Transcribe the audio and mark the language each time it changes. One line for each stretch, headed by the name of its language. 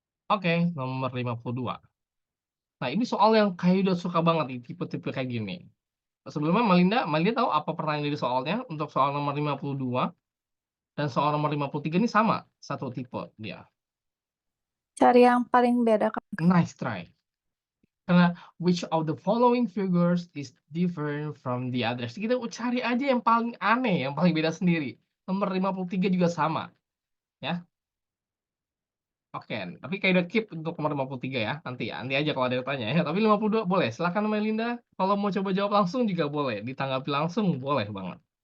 Indonesian: Oke, nomor 52. Nah, ini soal yang kayak udah suka banget nih, tipe-tipe kayak gini. Sebelumnya Malinda tahu apa pertanyaan dari soalnya untuk soal nomor 52 dan soal nomor 53 ini sama, satu tipe dia. Cari yang paling beda, Kak.
English: Nice try.
Indonesian: Karena which of the following figures is different from the others. Kita cari aja yang paling aneh, yang paling beda sendiri. Nomor 53 juga sama. Ya. Oke, tapi kayak udah keep untuk nomor 53 ya. Nanti aja kalau ada yang tanya ya. Tapi 52 boleh. Silakan Melinda. Kalau mau coba jawab langsung juga boleh. Ditanggapi langsung boleh banget.